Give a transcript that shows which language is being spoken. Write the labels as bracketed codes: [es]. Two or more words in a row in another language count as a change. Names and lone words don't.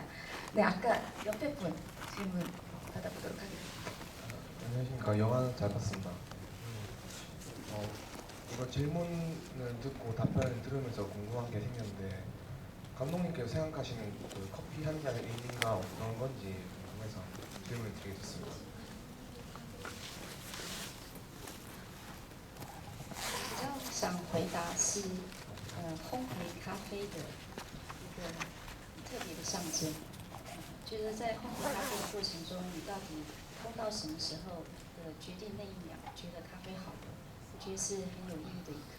[ko] 네, 아까 옆에 분 질문 받아보도록 하겠습니다. 안녕하십니까. 영화 잘 봤습니다. 이거 질문을 듣고 답변을 들으면서 궁금한 게 생겼는데 감독님께서 생각하시는 그 커피 한 잔의 의미가 어떤 건지 궁금해서 질문을 드리겠습니다. [zh] 比较想回答是，烘焙咖啡的一个很特别的象征。就是在烘焙咖啡的过程中，你到底烘到什么时候决定那一秒觉得咖啡好了，我觉得是很有意义的一刻。